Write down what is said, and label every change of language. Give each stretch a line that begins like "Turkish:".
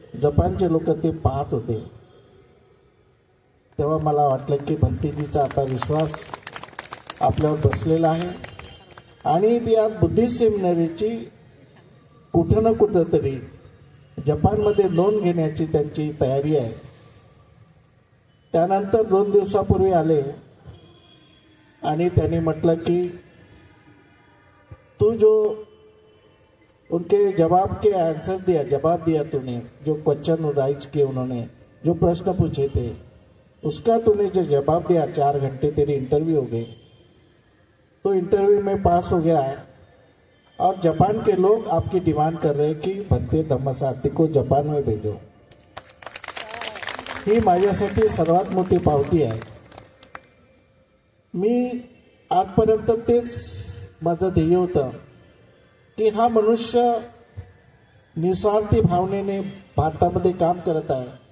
Marathi: जपानचे लोक ते पाहत होते. तेव्हा मला वाटलं की भंतेजीचा आता विश्वास आपल्यावर बसलेला आहे आणि ती आज बुद्धिस्ट सेमिनरीची कुठं ना कुठं तरी जपानमध्ये नोंद घेण्याची त्यांची तयारी आहे. त्यानंतर 2 दिवसापूर्वी आले आणि त्यांनी म्हटलं की
Hindi: तू जो उनके जवाब के आंसर दिया, जवाब दिया तूने, जो क्वेश्चन राइज किए उन्होंने, जो प्रश्न पूछे थे, उसका तूने जो जवाब दिया, 4 घंटे तेरी इंटरव्यू हो गई, तो इंटरव्यू में पास हो गया है और जापान के लोग आपकी डिमांड कर रहे हैं कि भंते धम्मसारथी को जापान में भेजो.
Marathi: ही माझ्यासाठी सर्वात मोठी पावती आहे. मी आजपर्यंत तेच माझं ध्येय होतं की हा मनुष्य निस्वार्थी भावनेने भारतामध्ये काम करत आहे.